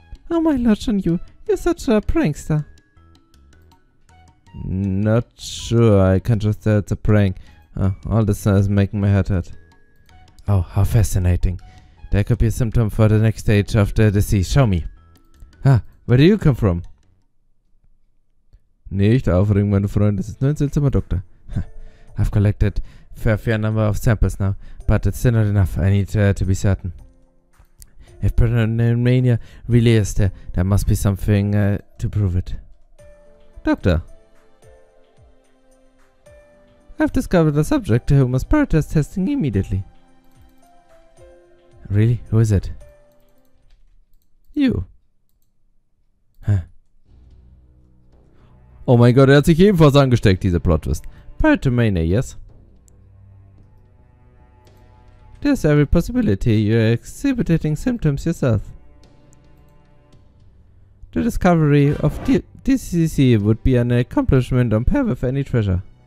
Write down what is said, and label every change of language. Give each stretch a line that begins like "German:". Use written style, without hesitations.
English: Oh my Lord Shanyu, you're such a prankster. Not sure, I can't just say it's a prank. All this is making my head hurt. Oh, how fascinating. There could be a symptom for the next stage of the disease. Show me. Where do you come from?
German: Nicht aufregen, meine Freunde. Das ist nur ein seltsamer Doktor.
English: I've collected a fair number of samples now, but it's still not enough. I need to be certain. If Pneumonia really is there, there must be something to prove it. Doctor. I've discovered a subject who must prioritize testing immediately. Really? Who is it? You.
German: Oh mein Gott, hat sich ebenfalls angesteckt, dieser Plot-Twist.
English: Pyromania, yes? There's every possibility you're exhibiting symptoms yourself. The discovery of DCC would be an accomplishment on par with any treasure.